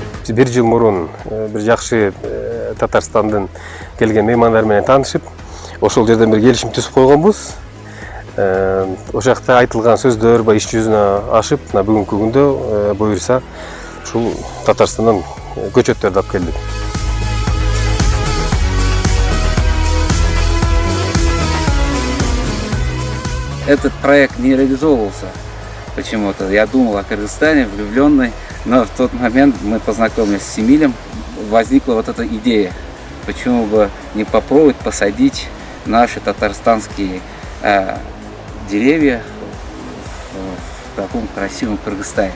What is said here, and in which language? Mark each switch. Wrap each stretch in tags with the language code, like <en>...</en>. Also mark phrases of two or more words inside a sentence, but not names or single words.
<ky>бир жыл мурун бир жакшы Татарстандан келген меймандар менен таанышып, ошол жерден бир келишим түзүп койгонбуз. Ошол жакта айтылган сөздөр иш жүзүнө ашып, бүгүнкү күндө буюрса ушул Татарстандан көчөттөрдү алып келдик.</ky> <ru>Этот проект не реализовывался почему-то. Я думал о Кыргызстане, влюбленный, но в тот момент мы познакомились с Эмилем, возникла вот эта идея, почему бы не попробовать посадить наши татарстанские деревья в таком красивом Кыргызстане.</ru>